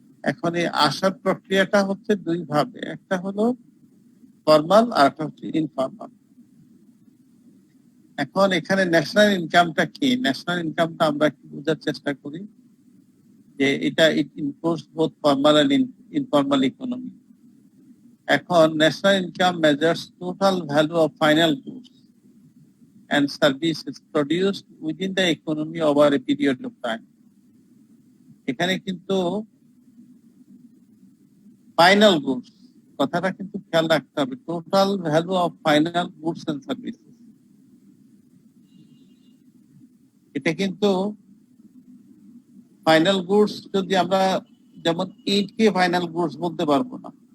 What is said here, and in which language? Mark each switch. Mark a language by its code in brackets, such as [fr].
[bn] এখন এই আসার প্রক্রিয়াটা হচ্ছে দুই ভাবে, একটা হলো ফর্মাল আর একটা হচ্ছে ইনফর্মাল। এখন এখানে ন্যাশনাল ইনকামটা কি? ন্যাশনাল ইনকামটা আমরা কি বোঝার চেষ্টা করি যে এটা [en] It includes both formal and informal economy. এখন national income measures total value of final goods and services produced within the economy over a period of time. [bn] এখানে কিন্তু ফাইনাল গুডস কথাটা কিন্তু খেয়াল রাখতে হবে, [en] Total value of final goods and services. [bn] এটা কিন্তু ফাইনাল গুডস যদি আমরা যেমন ইটকে ফাইনাল গুডস বলতে পারবো না।